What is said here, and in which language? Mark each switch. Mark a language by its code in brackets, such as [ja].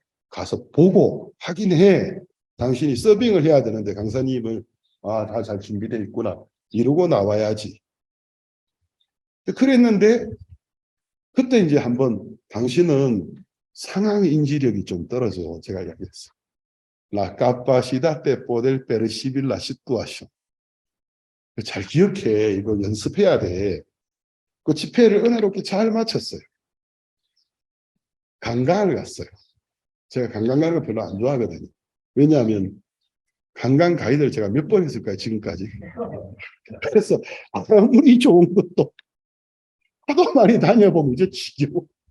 [ko] 가서 보고 확인해. 당신이 서빙을 해야 되는데 강사님을 다 잘 준비되어 있구나 이러고 나와야지. 그랬는데 그때 이제 한번 당신은 상황 인지력이 좀 떨어져. 제가 이야기했어요. [es] La capacidad de poder percibir la situación. [ko] 잘 기억해. 이거 연습해야 돼. 그 집회를 은혜롭게 잘 마쳤어요. 관광을 갔어요. 제가 관광 가는 거 별로 안 좋아하거든요. 왜냐하면 관광 가이드를 제가 몇 번 했을까요, 지금까지? 그래서 아무리 좋은 것도 하도 많이 다녀보면 이제 지겨워.